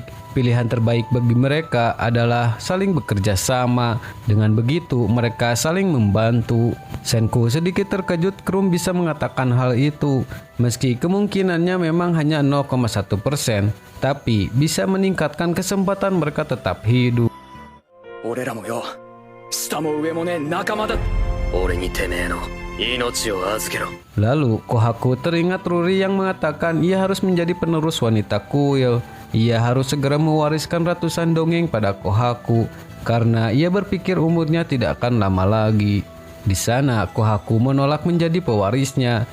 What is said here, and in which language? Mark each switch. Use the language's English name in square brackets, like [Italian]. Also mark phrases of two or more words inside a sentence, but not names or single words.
[Indonesian] Pilihan terbaik bagi mereka adalah saling bekerja sama. Dengan begitu mereka saling membantu. Senku sedikit terkejut Krum bisa mengatakan hal itu. Meski kemungkinannya memang hanya 0,1%, tapi bisa meningkatkan kesempatan mereka tetap hidup. [Japanese] 俺らもよ、下も上もね仲間だ。俺にてめえの命を預けろ。 [Indonesian] Lalu Kohaku teringat Ruri yang mengatakan ia harus menjadi penerus wanita kuil. Ia harus segera mewariskan ratusan dongeng pada Kohaku karena ia berpikir umurnya tidak akan lama lagi. Di sana Kohaku menolak menjadi pewarisnya.